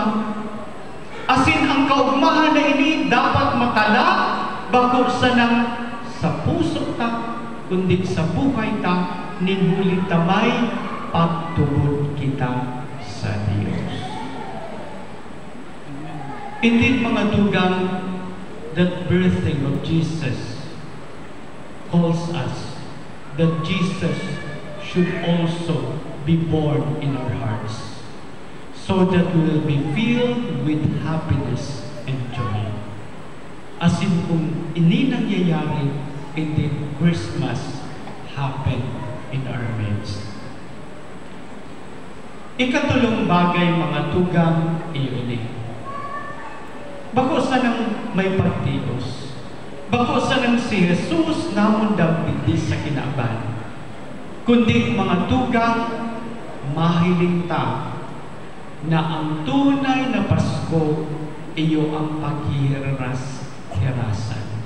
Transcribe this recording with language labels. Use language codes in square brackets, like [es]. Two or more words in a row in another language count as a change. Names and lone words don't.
[bik] Asin ang kaugmahan na ini dapat makala bako sa puso ta, kundi sa buhay ta, ninhuli tamay pagtubod kita sa Diyos. Indeed mga tugang, [en] that birthing of Jesus calls us that Jesus should also be born in our hearts, so that we will be filled with happiness and joy. As in [bik] kung ini nangyayari, [en] indeed Christmas happen in our midst. [bik] Ikatulong bagay mga tugang iyon. Bako sa nang may pagtios, bako sa nang si Jesus namundag hindi sa kinaban, kundi mga tugang mahiling ta na ang tunay na Pasko iyo ang paghihiras-hirasan.